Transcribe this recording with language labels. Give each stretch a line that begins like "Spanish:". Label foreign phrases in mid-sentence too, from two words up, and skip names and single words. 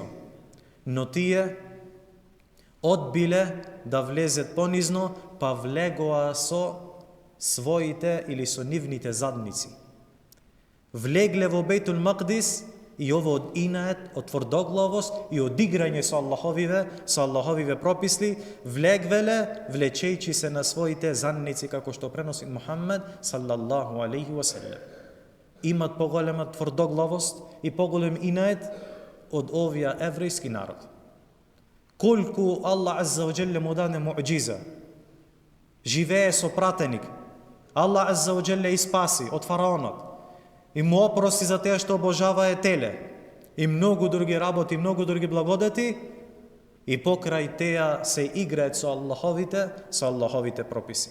Macedonian: Но тие одбиле да влезет понизно, па влегоа со своите или со нивните задници. Влегле во Бейтул Макдис и ово од инает, од тврдоглавост и од играње со Аллаховиве прописи, влечејќи се на своите задници, како што преноси Мухаммед
Arabic: صلى الله عليه وسلم.
Macedonian: Имат поголема тврдоглавост и поголем инает од овија еврејски народ. Колку
Arabic: الله عز وجل
Macedonian: му даде муъџиза, живее со пратеник,
Arabic: الله عز وجل
Macedonian: испаси од фараонот, и му опрости за теја што обожава теле, и многу други работи, многу други благодати, и покрај теја се играат со Аллаховите прописи.